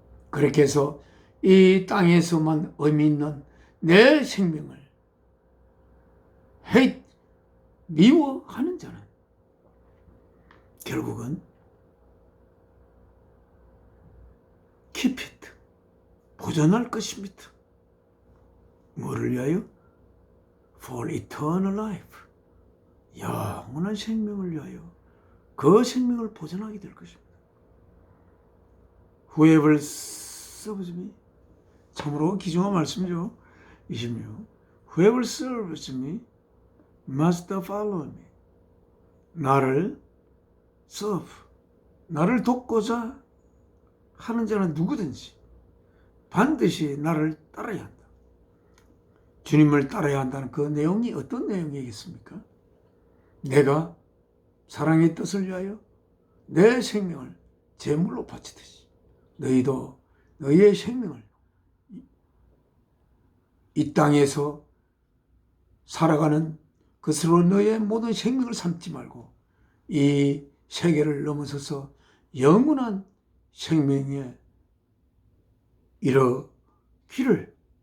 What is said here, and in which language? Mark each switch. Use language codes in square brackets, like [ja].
[ko] 그렇게 해서 이 땅에서만 의미 있는 내 생명을 미워하는 자는 결국은 [en] keep it, [ko] 보존할 것입니다. 뭐를 위하여? [en] For eternal life, [ko] 영원한 생명을 위하여 그 생명을 보존하게 될 것입니다. [en] Whoever serves me, [ko] 참으로 귀중한 말씀이죠. 26. [en] Whoever serves me must follow me. [ko] 나를 serve, 나를 돕고자 하는 자는 누구든지 반드시 나를 따라야 한다. 주님을 따라야 한다는 그 내용이 어떤 내용이겠습니까? 내가 사랑의 뜻을 위하여 내 생명을 제물로 바치듯이 너희도 너희의 생명을 이 땅에서 살아가는 그것으로 너희의 모든 생명을 삼지 말고 이 세계를 넘어서서 영원한 생명에 이르기를